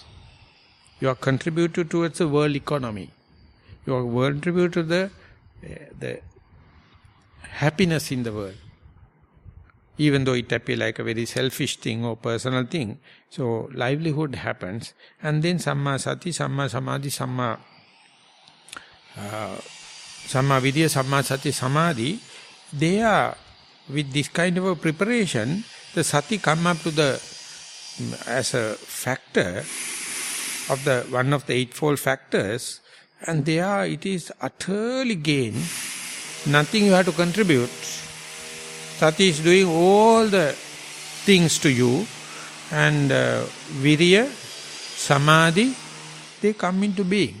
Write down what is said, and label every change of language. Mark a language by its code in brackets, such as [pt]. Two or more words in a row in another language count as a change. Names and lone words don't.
[en] You are contributing towards the world economy. You are contributing to the happiness in the world. Even though it appears like a very selfish thing or personal thing. So livelihood happens. And then [pi] Samma Sati, Samma Samadhi, Samma Vidya, Samma Sati, Samadhi, [en] they are, with this kind of a preparation, the Sati come up to as a factor of one of the eightfold factors, and it is utterly gain. Nothing you have to contribute. Sati is doing all the things to you, and [pi] Virya, Samadhi, [en] they come into being.